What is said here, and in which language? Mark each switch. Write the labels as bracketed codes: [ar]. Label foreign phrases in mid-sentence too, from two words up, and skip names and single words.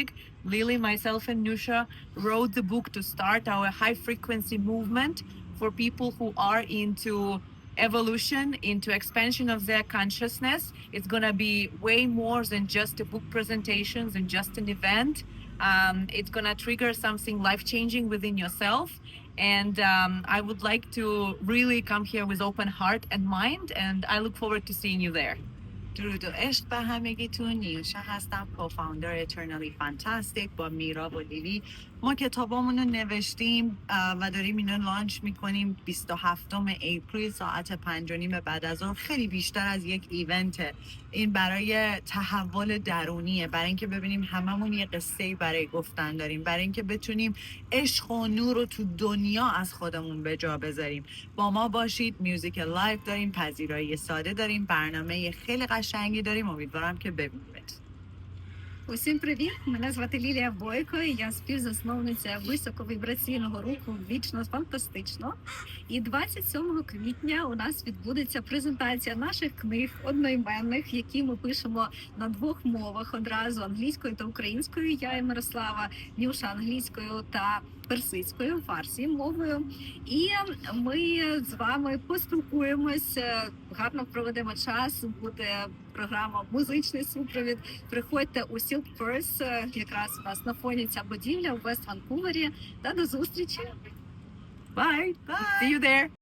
[en] Lily, myself and Nusha wrote the book to start our high frequency movement for people who are into evolution, into expansion of their consciousness. It's gonna be way more than just a book presentation, than just an event. It's gonna trigger something life-changing within yourself. And I would like to really come here with open heart and mind, and I look forward to seeing you there. [fa] درود و عشق به همگیتون. نیوشا هستم، کوفاندر Eternally Fantastic با میرا و لیلی. ما کتابامون رو نوشتیم و داریم اینو لانچ میکنیم 27 اپریل ساعت 5:30 بعد از ظهر. خیلی بیشتر از یک ایونته. این برای تحول درونیه، برای اینکه ببینیم هممون یه قصه‌ای برای گفتن داریم، برای اینکه بتونیم عشق و نور رو تو دنیا از خودمون به جا بذاریم. با ما باشید. [en] music live [fa] داریم، پذیرایی ساده داریم، برنامه خیلی قشنگی داریم. امیدوارم که ببینید. [uk] Усім привіт! Мене звати Лілія Бойко, і я співзасновниця високовібраційного руху «Вічно фантастично». І 27 квітня у нас відбудеться презентація наших книг одноіменних, які ми пишемо на двох мовах одразу: англійською та українською. Я і Мирослава, Нюша англійською та персидською, фарсі мовою. І ми з вами поспілкуємось, гарно проведемо час, буде програма «Музичний супровід». Приходьте у Silk Purse, якраз у нас на фоні ця будівля у Вест-Ванкувері. Та до зустрічі! [en] Bye! See you there!